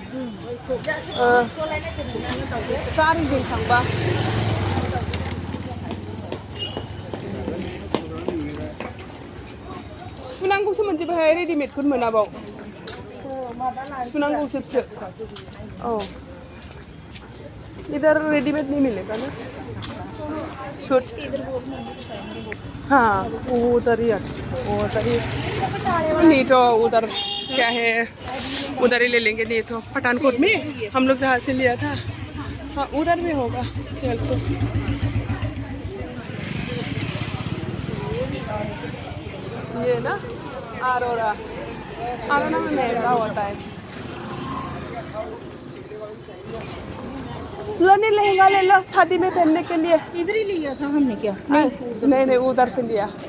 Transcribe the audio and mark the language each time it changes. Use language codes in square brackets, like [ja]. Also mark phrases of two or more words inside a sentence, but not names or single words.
[brx] गारिजों थांबा सुनांगौसो मोनजोबोहाय रेडिमेडखौनो मोनाबाव सुनांगौसो [hi] औ इधर रेडीमेड नहीं मिलेगा ना शूट हाँ उधर ही नहीं तो उधर क्या है उधर ही ले लेंगे नहीं तो पठानकोट में हम लोग जहाँ से लिया था हाँ उधर में होगा सेल तो ये ना आरोरा में महंगा होता है स्लोनी लहंगा ले लो शादी में पहनने के लिए इधर ही लिया था हमने क्या नहीं उधर से लिया